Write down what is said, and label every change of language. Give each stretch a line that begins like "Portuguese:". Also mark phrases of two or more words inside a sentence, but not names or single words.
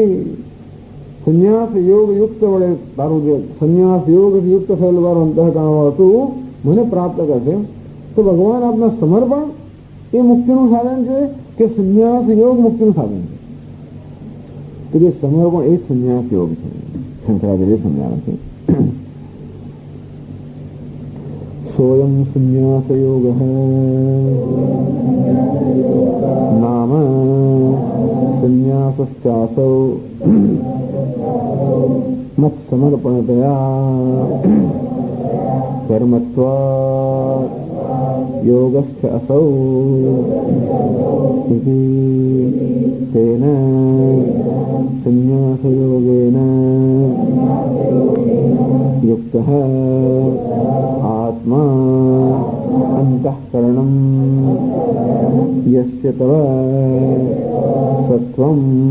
Gujarati: સંન્યાસ યોગ યુક્ત વડે તારું જે સંન્યાસ યોગ યુક્ત થયેલું તારું અંતઃકરણ હતું મને પ્રાપ્ત કરશે. તો ભગવાન આપના સમર્પણ એ મુક્તિનું સાધન છે કે સંન્યાસ યોગ મુક્તિનું સાધન છે? તો જે સમર્પણ એ સંન્યાસ યોગ છે. શંકરાચાર્ય સમજાવે છે
Sanskrit: सोऽयं संन्यासयोगः नाम संन्यासश्चासौ मत्समर्पणतया कर्मत्वात् योगश्च असौ इति तेन संन्यासयोगेन युक्तः आत्मा अंतःकरणं यस्य तव सत्वं